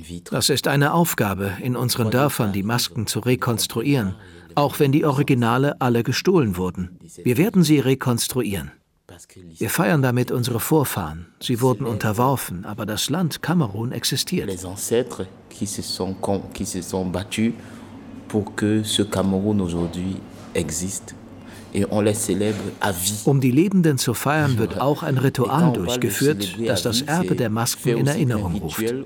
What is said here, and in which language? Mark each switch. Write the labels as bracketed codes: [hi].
[de] Das ist eine Aufgabe, in unseren Dörfern die Masken zu rekonstruieren, auch wenn die Originale alle gestohlen wurden. Wir werden sie rekonstruieren. Wir feiern damit unsere Vorfahren. Sie wurden unterworfen, aber das Land Kamerun existiert. [fr] Les ancêtres qui se sont battus pour que ce Cameroun aujourd'hui existe. [de] Um die Lebenden zu feiern, wird auch ein Ritual durchgeführt, das das Erbe der Masken in Erinnerung ruft.